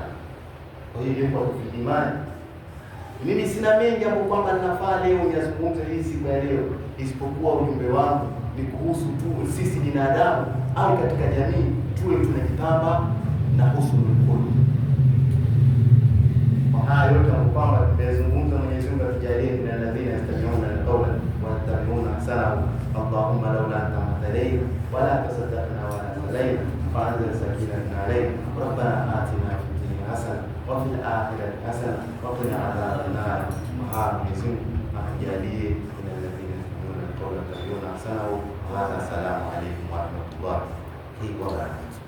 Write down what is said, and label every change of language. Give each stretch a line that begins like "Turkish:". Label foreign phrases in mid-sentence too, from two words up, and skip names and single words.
Swahili: Kwa hiyo kwa imani, mimi sina mengi hapo kwamba ninafaa leo nizungumze hii siku ya leo, isipokuwa ujumbe wangu ni kuhusu tu sisi binadamu au katika jamii tuwe tunajipamba na
Arabic: حسن الخلق.
Swahili: Kwa haya yote kwamba tumezungumza, Mwenyezi Mungu atujalie
Arabic: من الذين يستمعون القول ويتبعون أحسنه. اللهم لولا أنت ما اهتدينا ولا تصدقنا ولا صلينا فأنزل سكينة علينا ربنا آتنا في الدنيا حسنة وفي الآخرة حسنة وقنا عذاب النار.
Swahili: Mwenyezi Mungu atujalie
Arabic: من الذين يستمعون القول ويتبعون أحسنه. والسلام عليكم ورحمة الله وبركاته.